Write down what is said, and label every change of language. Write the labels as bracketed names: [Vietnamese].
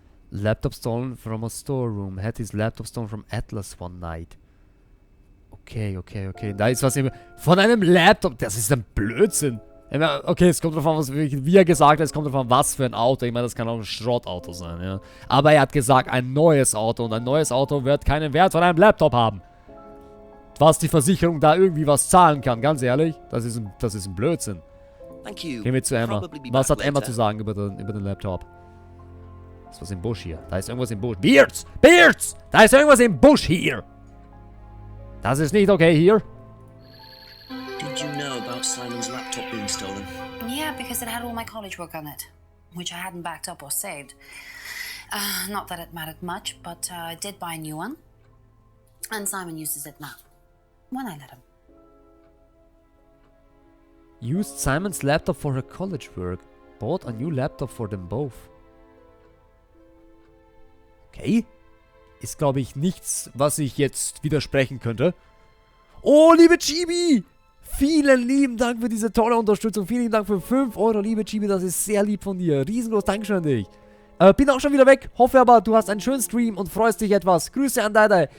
[English] Laptop stolen from a storeroom. Had his laptop stolen from Atlas one night. Okay. [German] Da ist was von einem Laptop. Das ist ein Blödsinn. Okay, es kommt drauf an, wie er gesagt hat, es kommt drauf an, was für ein Auto. Ich meine, das kann auch ein Schrottauto sein, ja. Aber er hat gesagt, ein neues Auto. Und ein neues Auto wird keinen Wert von einem Laptop haben. Was die Versicherung da irgendwie was zahlen kann, ganz ehrlich. Das ist ein Blödsinn. Gehen wir zu Emma. Was hat Emma zu sagen über den Laptop? Da ist was im Busch hier. Da ist irgendwas im Busch. Beards! Da ist irgendwas im Busch hier! Das ist nicht okay hier. [English] Did you know about Simon's laptop being stolen? Yeah, because it had all my college work on it, which I hadn't backed up or saved. Not that it mattered much, but I did buy a new one. And Simon uses it now. When I let him. Used Simon's laptop for her college work. Bought a new laptop for them both. Okay. [German] Ist, glaube ich, nichts, was ich jetzt widersprechen könnte. Oh, liebe Chibi! Vielen lieben Dank für diese tolle Unterstützung. Vielen lieben Dank für 5 Euro, liebe Chibi. Das ist sehr lieb von dir. Riesengroß Dankeschön an dich. Bin auch schon wieder weg. Hoffe aber, du hast einen schönen Stream und freust dich etwas. Grüße an Dada.